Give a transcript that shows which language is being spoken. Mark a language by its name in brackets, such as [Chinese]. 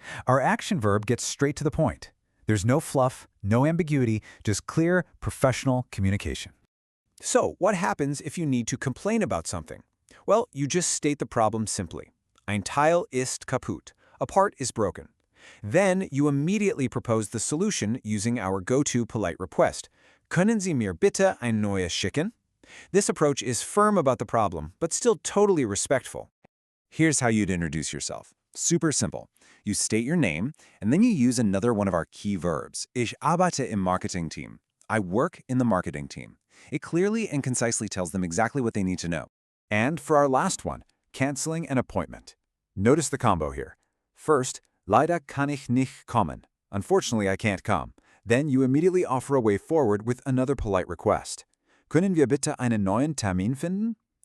[English] Our action verb gets straight to the point. There's no fluff, no ambiguity, just clear, professional communication. So, what happens if you need to complain about something? Well, you just state the problem simply. [German] Ein Teil ist kaputt. [English] A part is broken. Then you immediately propose the solution using our go-to polite request. [German] Können Sie mir bitte ein neues schicken? [English] This approach is firm about the problem, but still totally respectful. Here's how you'd introduce yourself. Super simple. You state your name, and then you use another one of our key verbs. [German] Ich arbeite im Marketing-Team. [English] I work in the marketing team. It clearly and concisely tells them exactly what they need to know. And for our last one, canceling an appointment. Notice the combo here. First, [German] leider kann ich nicht kommen. [English] Unfortunately, I can't come. Then you immediately offer a way forward with another polite request. [German] Können wir bitte einen neuen Termin finden?